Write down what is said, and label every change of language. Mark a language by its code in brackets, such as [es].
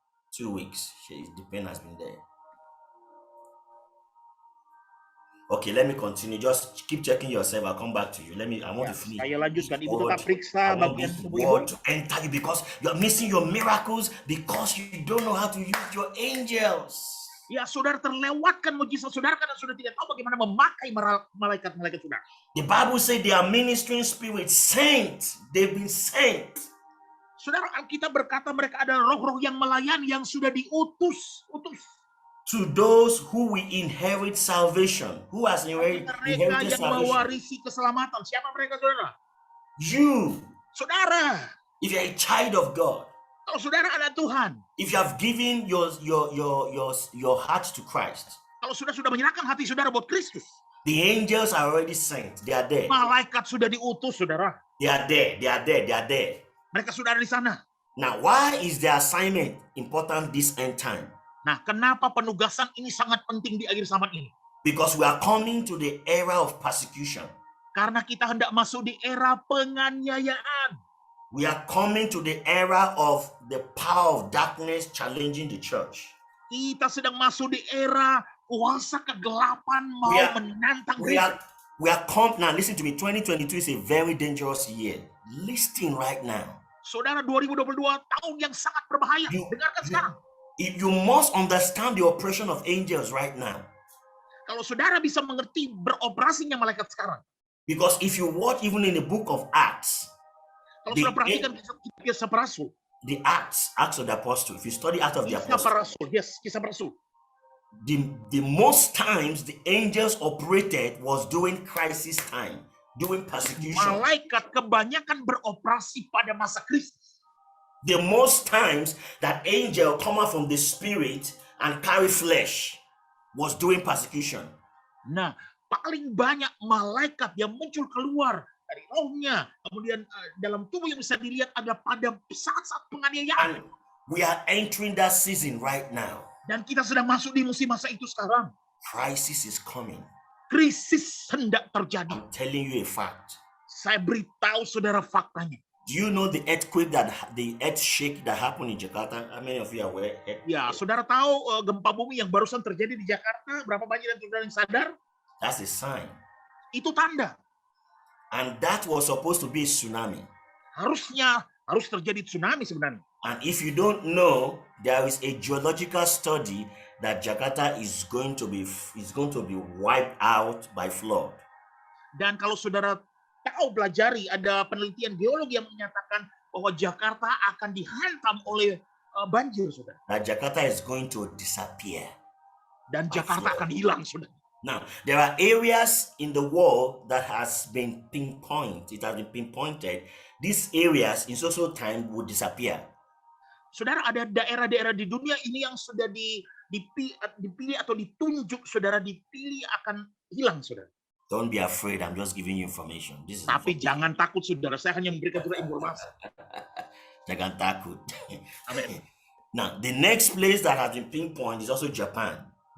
[en] 2 weeks. The pain has been there. Okay, let me continue. Just keep checking yourself. I'll come back to you. I want to finish. [id] Saya lanjutkan. Ibu [en] Word. [id] tetap periksa [en] I want [id] bagian [en] this [id] tubuh [en] word [id] ibu. [en] to enter you because you're missing your miracles because you don't know how to use your angels. [id] Ya, saudara terlewatkan mujizat saudara karena sudah tidak tahu bagaimana memakai malaikat-malaikat saudara. [en] The Bible says they are ministering spirits, saints. They've been sent. [id] Saudara, Alkitab berkata mereka adalah roh-roh yang melayani yang sudah diutus. [en] To those who will inherit salvation. Who has [id] Mereka [en] inherited [id] yang [en] salvation? [id] mewarisi keselamatan. Siapa mereka, saudara? [en] You. [id] Saudara. [en] If you're a child of God. [id] Kalau saudara anak Tuhan. [en] If you have given your heart to Christ. [id] Kalau sudah menyerahkan hati saudara buat Kristus. [en] The angels are already sent. They are there. [id] Malaikat sudah diutus, saudara. [en] They are there. They are there. They are there. [id] Mereka sudah ada di sana. [en] Now, why is the assignment important this end time? [id] Nah, kenapa penugasan ini sangat penting di akhir zaman ini? [en] Because we are coming to the era of persecution. [id] Karena kita hendak masuk di era penganiayaan. [en] We are coming to the era of the power of darkness challenging the church. [id] Kita sedang masuk di era kuasa kegelapan mau menantang gereja. [en] Now listen to me, 2022 is a very dangerous year. Listen right now. [id] Saudara, 2022 tahun yang sangat berbahaya. Dengarkan sekarang. [en] You must understand the operation of angels right now. [id] Kalau saudara bisa mengerti beroperasinya malaikat sekarang. [en] Because if you watch even in the book of Acts, [id] kalau sudah perhatikan kisah para rasul, [en] the Acts of the Apostle, if you study Acts of the Apostle, [id] kisah para rasul. [en] The most times the angels operated was during crisis time, during persecution. [id] Malaikat kebanyakan beroperasi pada masa Kristus. [en] The most times that angel come out from the spirit and carry flesh was during persecution. [id] Nah, paling banyak malaikat yang muncul keluar dari rohnya. Kemudian dalam tubuh yang bisa dilihat adalah pada saat-saat penganiayaan. [en] And we are entering that season right now. [id] Dan kita sedang masuk di musim masa itu sekarang. [en] Crisis is coming. [id] Krisis hendak terjadi. [en] I'm telling you a fact. [id] Saya beritahu saudara faktanya. [en] Do you know the earthshake that happened in Jakarta? How many of you are aware? [id] Ya, saudara tahu gempa bumi yang barusan terjadi di Jakarta? Berapa banyak dan saudara yang sadar? [en] That's a sign. [id] Itu tanda. [en] And that was supposed to be a tsunami. [id] Harus terjadi tsunami sebenarnya. [en] And if you don't know, there is a geological study that Jakarta is going to be wiped out by flood. [id] Dan kalau saudara tahu pelajari, ada penelitian geologi yang menyatakan bahwa Jakarta akan dihantam oleh banjir, saudara. [en] That Jakarta is going to disappear. [id] Dan Jakarta akan hilang, saudara. [en] Now, there are areas in the world that has been pinpointed. It has been pinpointed. These areas in social time would disappear. [id] Saudara, ada daerah-daerah di dunia ini yang sudah dipilih atau ditunjuk, saudara, dipilih akan hilang, saudara. [en] Don't be afraid. I'm just giving you information. This is [id] Tapi [en] information. [id] jangan takut, saudara. Saya hanya memberikan saudara informasi. Jangan takut. Amin. [en] Now, the next place that has been pinpointed is also Japan.